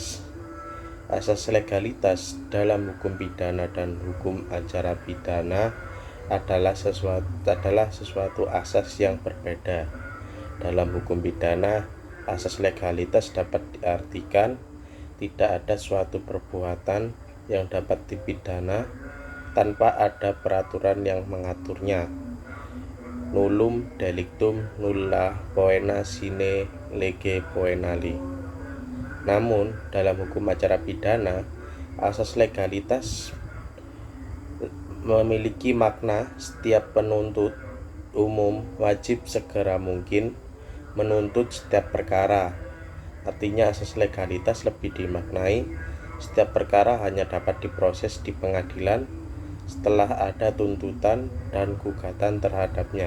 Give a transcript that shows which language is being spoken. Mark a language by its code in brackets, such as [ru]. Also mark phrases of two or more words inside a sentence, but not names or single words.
[id] Asas legalitas dalam hukum pidana dan hukum acara pidana adalah sesuatu asas yang berbeda. Dalam hukum pidana, asas legalitas dapat diartikan tidak ada suatu perbuatan yang dapat dipidana tanpa ada peraturan yang mengaturnya. [la] Nullum delictum nulla poena sine lege poenali. [id] Namun, dalam hukum acara pidana, asas legalitas memiliki makna setiap penuntut umum wajib segera mungkin menuntut setiap perkara. Artinya, asas legalitas lebih dimaknai setiap perkara hanya dapat diproses di pengadilan setelah ada tuntutan dan gugatan terhadapnya.